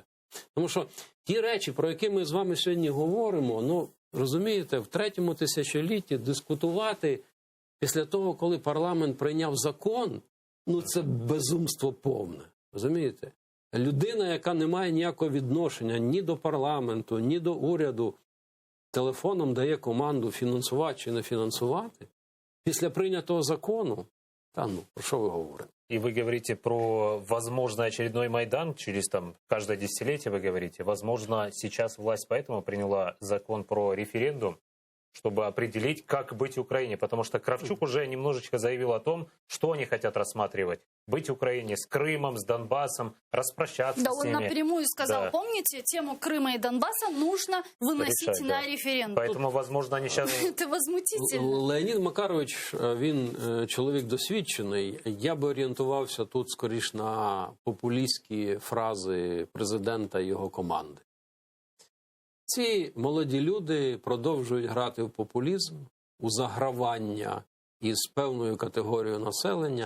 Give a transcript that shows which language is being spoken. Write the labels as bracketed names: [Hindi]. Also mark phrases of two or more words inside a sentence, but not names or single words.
[Ukrainian] Тому що ті речі, про які ми з вами сьогодні говоримо, ну, розумієте, в 3-му тисячолітті дискутувати після того, коли парламент прийняв закон, ну, це безумство повне, розумієте? Людина, яка не має ніякого відношення ні до парламенту, ні до уряду, телефоном дає команду фінансувати чи не фінансувати, після прийнятого закону, про що ви говорите? [Russian] И вы говорите про, возможно, очередной Майдан через каждое десятилетие, вы говорите. Возможно, сейчас власть поэтому приняла закон про референдум, чтобы определить, как быть Украине. Потому что Кравчук уже немножечко заявил о том, что они хотят рассматривать. Быть Украине с Крымом, с Донбассом, распрощаться с ними. Да, он напрямую сказал, помните, тему Крыма и Донбасса нужно выносить решать, на референдум. Поэтому, возможно, они сейчас... Это возмутительно. [Ukrainian] Леонід Макарович, він чоловік досвідчений. Я би орієнтувався тут, скоріш, на популістські фрази президента і його команди. Ці молоді люди продовжують грати в популізм, у загравання із певною категорією населення.